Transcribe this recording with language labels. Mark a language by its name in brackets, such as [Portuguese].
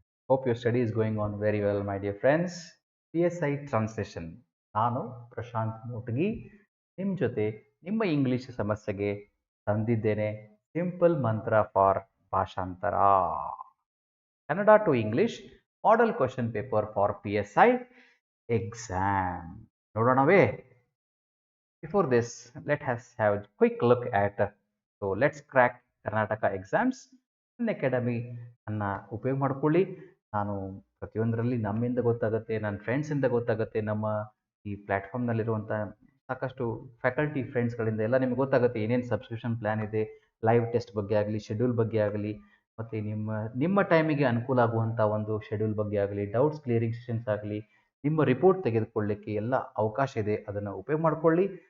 [English] Hope your study is going on very well, my dear friends. PSI Translation. [Kannada] ನಾನು ಪ್ರಶಾಂತ್ ಮೋಟಗಿ ನಿಮ್ಮ ಜೊತೆ ನಿಮ್ಮ English ಸಮಸ್ಯೆಗೆ ತಂದಿದ್ದೇನೆ ಸಿಂಪಲ್ ಮಂತ್ರ ಫಾರ್ ಭಾಷಾಂತರ. [English] Kannada to English model question paper for PSI exam. [Kannada] ನೋಡೋಣವೇ? [English] Before this, let us have a quick look at let's crack Karnataka exams. [Kannada] Academy ಅನ್ನ ಉಪಯೋಗ ಮಾಡ್ಕೊಳ್ಳಿ. ನಾನು ಪ್ರತಿಯೊಂದರಲ್ಲಿ ನಮ್ಮಿಂದ ಗೊತ್ತಾಗುತ್ತೆ, ನನ್ನ ಫ್ರೆಂಡ್ಸಿಂದ ಗೊತ್ತಾಗುತ್ತೆ, ನಮ್ಮ ಈ ಪ್ಲ್ಯಾಟ್ಫಾರ್ಮ್ನಲ್ಲಿರುವಂಥ ಸಾಕಷ್ಟು ಫ್ಯಾಕಲ್ಟಿ ಫ್ರೆಂಡ್ಸ್ಗಳಿಂದ ಎಲ್ಲ ನಿಮ್ಗೆ ಗೊತ್ತಾಗುತ್ತೆ ಏನೇನು ಸಬ್ಸ್ಕ್ರಿಪ್ಷನ್ ಪ್ಲ್ಯಾನ್ ಇದೆ, ಲೈವ್ ಟೆಸ್ಟ್ ಬಗ್ಗೆ ಆಗಲಿ, ಶೆಡ್ಯೂಲ್ ಬಗ್ಗೆ ಆಗಲಿ, ಮತ್ತು ನಿಮ್ಮ ಟೈಮಿಗೆ ಅನುಕೂಲ ಆಗುವಂಥ ಒಂದು ಶೆಡ್ಯೂಲ್ ಬಗ್ಗೆ ಆಗಲಿ, ಡೌಟ್ಸ್ ಕ್ಲಿಯರಿಂಗ್ ಸೆಷನ್ಸ್ ಆಗಲಿ, ನಿಮ್ಮ ರಿಪೋರ್ಟ್ ತೆಗೆದುಕೊಳ್ಳಿಕ್ಕೆ ಎಲ್ಲ ಅವಕಾಶ ಇದೆ. ಅದನ್ನು ಉಪಯೋಗ ಮಾಡಿಕೊಳ್ಳಿ.